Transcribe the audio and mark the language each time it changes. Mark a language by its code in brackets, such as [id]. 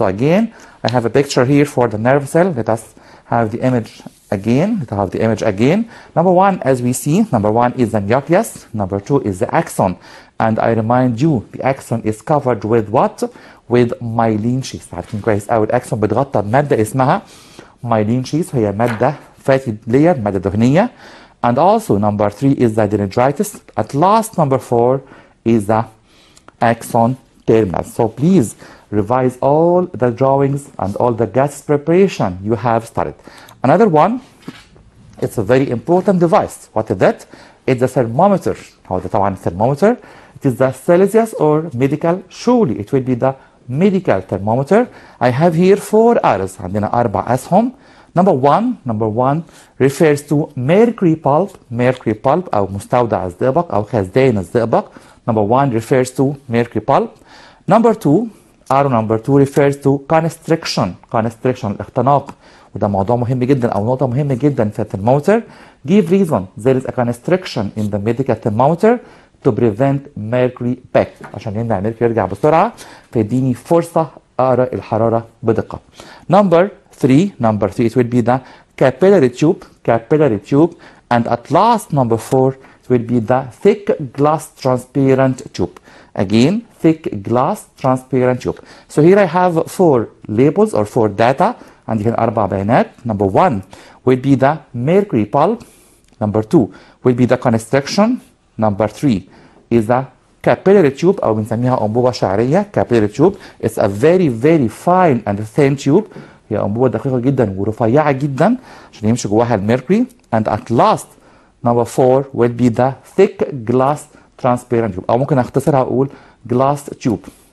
[en] So again, I have a picture here for the nerve cell. Let us have the image again. Number one, as we see, number one is the nucleus. Number two is the axon. And I remind you, the axon is covered with what? With myelin sheath. [ar] عارفين كويس قوي الأكسون بتغطى بمادة اسمها myelin sheath. هي مادة [en] fatty layer, [ar] مادة دهنية. [en] And also number three is the dendritis. At last, number four is the axon terminals. So please revise all the drawings and all the gas preparation you have studied. Another one, it's a very important device. What is that? It's a thermometer. [ar] هو ده طبعا thermometer. [en] It is the Celsius or medical. Surely it will be the medical thermometer. I have here four arrows. [ar] عندنا أربع أسهم. [en] Number one refers to mercury pulp [ar] أو مستودع الزئبق أو خزان الزئبق. [en] Number one refers to mercury pulp. Number two refers to constriction [ar] الاختناق, وده موضوع مهم جدا أو نقطة مهمة جدا في الترمومتر. [en] Give reason there is a constriction in the medical thermometer to prevent mercury back, [ar] عشان يمنع الميركوري يرجع بسرعة فيديني فرصة أقرأ الحرارة بدقة. [en] Number three, it will be the capillary tube, and at last, number four, it will be the thick glass transparent tube. Again, thick glass transparent tube. So here I have four labels or four data, and here [ar] أربع بيانات. [en] Number one will be the mercury pulp. Number two will be the constriction. Number three is the capillary tube [ar] أو بنسميها أنبوبة شعرية. [en] Capillary tube is a very very fine and thin tube. [ar] هي أنبوبة دقيقة جدا ورفيعة جدا عشان يمشي جواها الميركوري. [en] And at last, number four will be the thick glass transparent tube. [ar] أو ممكن أختصرها أقول glass tube.